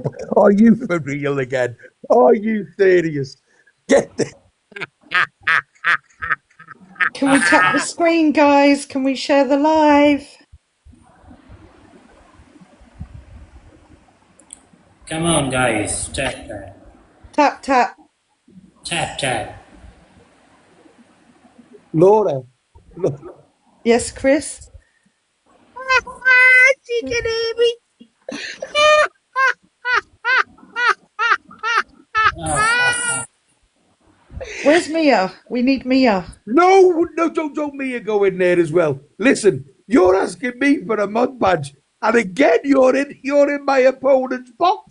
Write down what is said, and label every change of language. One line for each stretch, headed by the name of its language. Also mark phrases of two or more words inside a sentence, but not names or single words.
English: Are you for real again? Are you serious? Get the... Can we tap the screen, guys? Can we share the live? Come on, guys. Tap, tap. Tap, tap. Tap, tap. Laura. Yes, Chris? She can hear me. Where's Mia? We need Mia. No, don't Mia go in there as well. Listen, you're asking me for a mod badge, and again you're in my opponent's box.